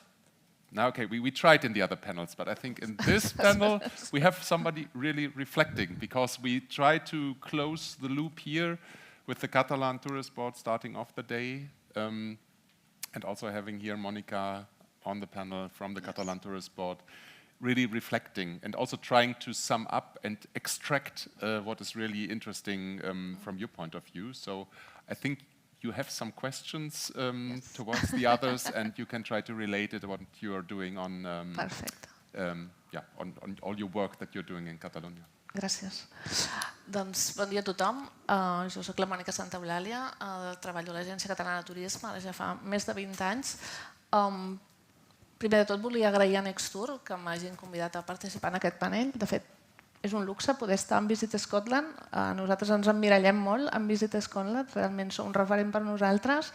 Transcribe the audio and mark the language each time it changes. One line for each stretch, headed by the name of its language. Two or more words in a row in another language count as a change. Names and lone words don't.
English: Now, okay, we tried in the other panels, but I think in this panel we have somebody really reflecting, because we try to close the loop here with the Catalan Tourist Board starting off the day, and also having here Monica on the panel from the Catalan Tourist Board, really reflecting and also trying to sum up and extract what is really interesting from your point of view. So I think you have some questions towards the others, and you can try to relate it to what you are doing on, on all your work that you're doing in Catalonia.
Catalan: Gràcies. Doncs bon dia a tothom. Jo soc la Mònica Santaeulàlia, treballo a l'Agència Catalana de Turisme, ara ja fa més de 20 anys. Primer de tot volia agrair a Nextour que m'hagin convidat a participar en aquest panell. De fet, és un luxe poder estar en Visit Scotland. Nosaltres ens emmirallem molt en Visit Scotland, realment sou un referent per nosaltres.